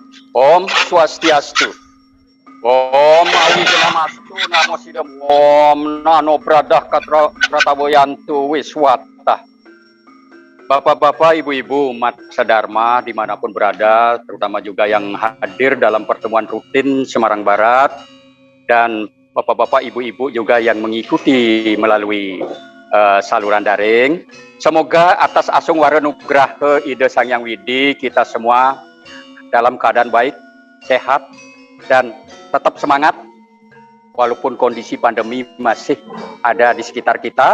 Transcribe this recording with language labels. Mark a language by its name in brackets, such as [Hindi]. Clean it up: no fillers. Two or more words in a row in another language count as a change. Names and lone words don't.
[Sanskrit] Om Swastiastu. Om Awinamastu Namo Sidam. Om Nano Bradah Katra Prataboyantu Wiswata. [Indonesian] Bapak-bapak, ibu-ibu, umat sedharma dimanapun berada, terutama juga yang hadir dalam pertemuan rutin Semarang Barat, dan bapak-bapak, ibu-ibu juga yang mengikuti melalui saluran daring. Semoga atas asung waranugraha Ida Sang Hyang Widi, kita semua dalam keadaan baik, sehat, dan tetap semangat walaupun kondisi pandemi masih ada di sekitar kita.